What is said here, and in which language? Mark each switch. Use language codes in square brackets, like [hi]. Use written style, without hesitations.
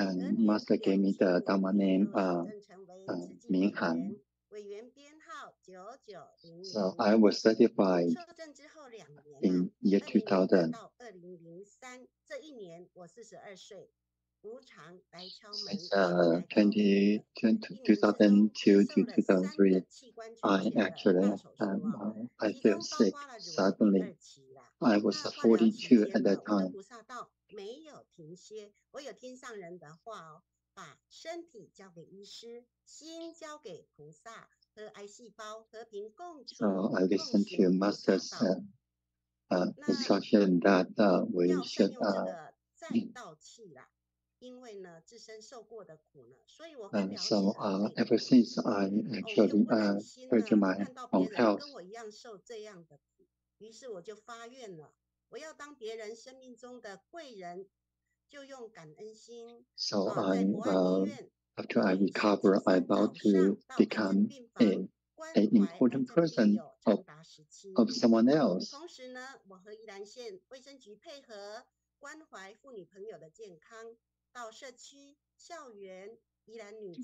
[en] and master gave me the Dharma name 明翰。 [zh] 委员编号9900。 [en] So I was certified [zh] 受证之后2年 [en] in year 2000. [zh] 到2003，这一年我42岁，无常来敲门。 [en] 2002 to 2003, I actually I feel sick suddenly. I was 42 at that time. [zh] 菩萨道没有停歇，我有听上人的话哦，把身体交给医师，心交给菩萨，和癌细胞和平共处。 [en] So I listened to Master's instruction that we should [zh] 再道气啦，因为呢自身受过的苦呢，所以我更了解 [en] so ever since I actually heard my [zh] 看到 [en] own [zh] 别人 [en] health. [zh] 跟我一样受这样的苦，于是我就发愿了，我要当别人生命中的贵人，就用感恩心。 [en] So after I recover, I vow to become an important person of someone else. [zh] 同时呢，我和宜兰县卫生局配合，关怀妇女朋友的健康，到社区、校园、宜兰女监